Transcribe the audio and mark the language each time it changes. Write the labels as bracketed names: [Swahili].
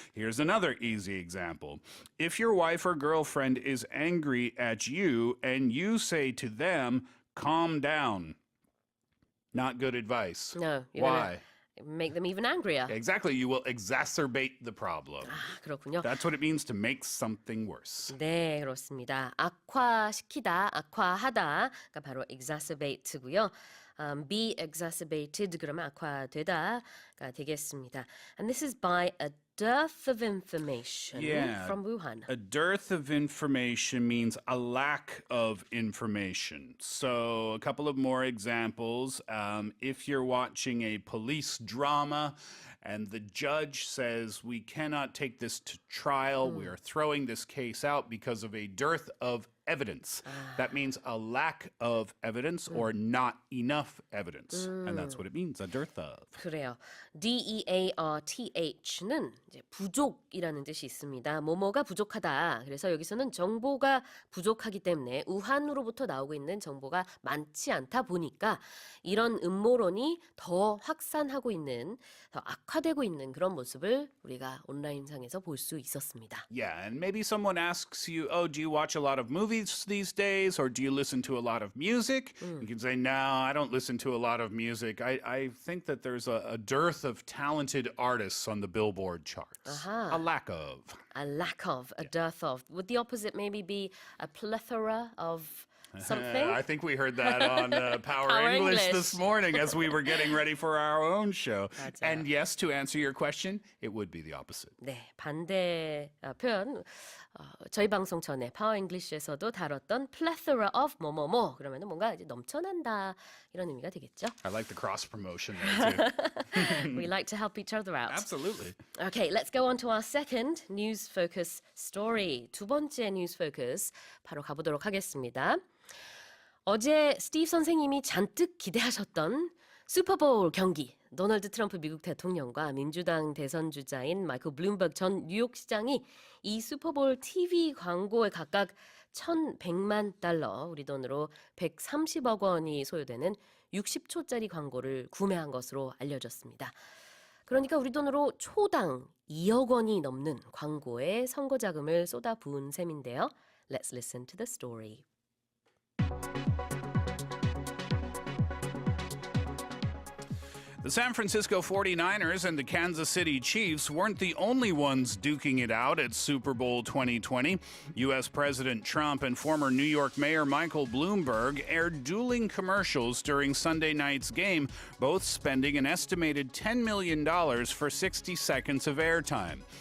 [English] Here's another easy example. If your wife or girlfriend is angry at you and you say to them, calm down, not good advice. No, you're Why? gonna make them even angrier. Exactly, you will exacerbate the problem. [Korean] 그렇군요. [English] That's what it means to make something worse. [Korean] 네, 그렇습니다. 악화시키다, 악화하다가 바로 exacerbate고요. [English] Be exacerbated [Korean] 그러면 악화되다가 되겠습니다. [English] And this is by a dearth of information Yeah. from Wuhan. A dearth of information means a lack of information. So, a couple of more examples. If you're watching a police drama and the judge says, we cannot take this to trial, we are throwing this case out because of a dearth of evidence. That means a lack of evidence or not enough evidence. And that's what it means, a dearth of. [Korean] 그래요. DEARTH는 이제 부족이라는 뜻이 있습니다. 뭐뭐가 부족하다. 그래서 여기서는 정보가 부족하기 때문에 우한으로부터 나오고 있는 정보가 많지 않다 보니까 이런 음모론이 더 확산하고 있는, 더 악화되고 있는 그런 모습을 우리가 온라인상에서 볼 수 있었습니다. [English] Yeah, and maybe someone asks you, oh, do you watch a lot of movies these days, or do you listen to a lot of music? You can say, no, I don't listen to a lot of music. I think that there's a dearth of talented artists on the Billboard charts. Aha. A lack of. A lack of, a dearth of. Would the opposite maybe be a plethora of something? I think we heard that on Power Power English English. this morning as we were getting ready for our own show. [Korean] 맞아요. [English] And yes, to answer your question, it would be the opposite. [Korean] 네, 반대 표현. 저희 방송 전에 파워 잉글리시에서도 다뤘던 [English] plethora of [Korean] 뭐뭐뭐 그러면 뭔가 이제 넘쳐난다 이런 의미가 되겠죠. [English] I like the cross promotion there too. We like to help each other out. Absolutely. Okay, let's go on to our second news focus story. [Korean] 두 번째 news focus 바로 가보도록 하겠습니다. 어제 스티브 선생님이 잔뜩 기대하셨던 슈퍼볼 경기. 도널드 트럼프 미국 대통령과 민주당 대선 주자인 마이클 블룸버그 전 뉴욕시장이 이 슈퍼볼 TV 광고에 각각 1,100만 달러, 우리 돈으로 130억 원이 소요되는 60초짜리 광고를 구매한 것으로 알려졌습니다. 그러니까 우리 돈으로 초당 2억 원이 넘는 광고에 선거 자금을 쏟아부은 셈인데요. [English] Let's listen to the story. The The San Francisco 49ers and the Kansas City Chiefs weren't the only ones duking it out at Super Bowl 2020. U.S. President Trump and former New York Mayor Michael Bloomberg aired dueling commercials during Sunday night's game, both spending an estimated $10 million for 60 seconds of airtime.